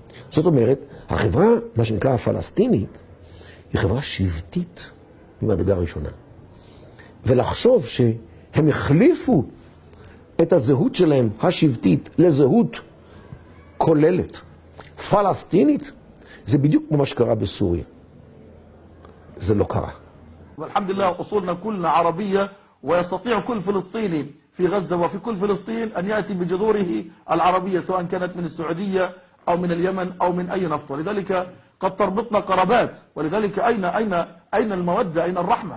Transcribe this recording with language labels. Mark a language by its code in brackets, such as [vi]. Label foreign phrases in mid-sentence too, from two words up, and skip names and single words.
[he] זאת אומרת, החברה, מה שנקרא הפלסטינית, היא חברה שבטית ממדרגה ראשונה. ולחשוב שהם החליפו את הזהות שלהם, השבטית, לזהות כוללת, פלסטינית, זה בדיוק כמו מה שקרה בסוריה. זה לא קרה. [ar] والحمد لله أصولنا كلنا عربية ويستطيع كل فلسطيني في غزة وفي كل فلسطين أن يأتي بجذوره العربية سواء كانت من السعودية أو من اليمن أو من أي نفط، ولذلك قد تربطنا قرابات، ولذلك أين المودة، أين الرحمة؟